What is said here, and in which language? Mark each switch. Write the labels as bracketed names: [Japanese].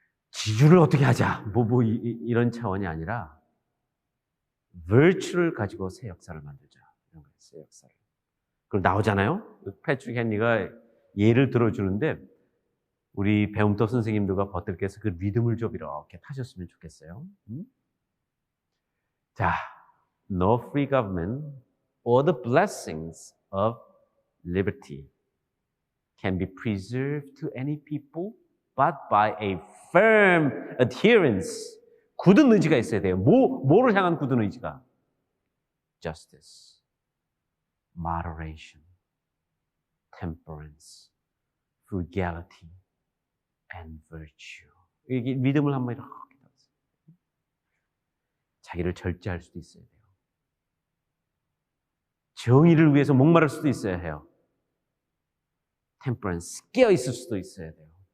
[Korean] 지주를 어떻게 하자, 이런 차원이 아니라 virtue를 가지고 새 역사를 만들자, 이런 거예요. 새 역사를. 그럼 나오잖아요. 패트릭 헨리가 예를 들어주는데 우리 배움터 선생님들과 버들께서 그 리듬을 좀 이렇게 타셨으면 좋겠어요. [English] 자, no free government or the blessings of liberty can be preserved to any people but by a firm adherence. [Korean] 굳은 의지가 있어야 돼요. 뭐를 향한 굳은 의지가? [English] Justice, moderation, temperance, frugality, and virtue. [Korean] 이게 믿음을 한번 이렇게 들었어요. 자기를 절제할 수도 있어야 돼요. 정의를 위해서 목마를 수도 있어야 해요. temperance, 깨어 있을 수도 있어야 돼요.